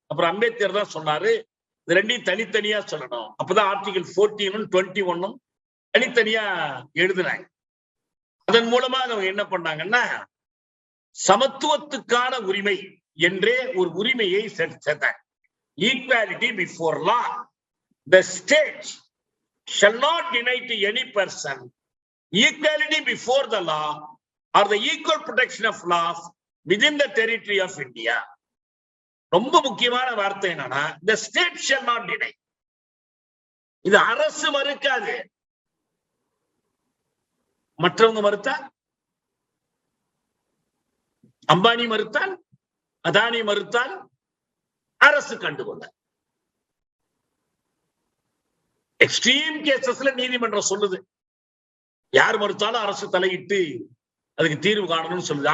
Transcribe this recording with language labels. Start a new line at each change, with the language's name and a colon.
Tamil: அப்புறம் அம்பேத்கர் தான் சொன்னாரு இது ரெண்டையும் தனித்தனியா சொல்லணும். அப்பதான் ஆர்டிகல் 14 21 தனித்தனியா எழுதுனாங்க. அதன் மூலமா அவங்க என்ன பண்ணாங்கன்னா சமத்துவத்துக்கான உரிமை என்றே ஒரு உரிமையை சேர்த்தாங்க.
English: Equality before law. The state shall not deny to any person equality before the law or the equal protection of laws within the territory of India.
Tamil: ரொம்ப முக்கியமான வார்த்தை என்னன்னா
English: the state shall not deny.
Tamil: இது அரசு மறுக்காது. மற்றவங்க மறுத்தால், அம்பானி மறுத்தால், அதானி மறுத்தால் அரசு கண்டுகொள்ள.
English: extreme கேசஸ்ல
Tamil: நீதிமன்றம் சொல்லுது யார் மறுத்தாலும் அரசு தலையிட்டு அதுக்கு தீர்வு காணணும்னு சொல்லுது.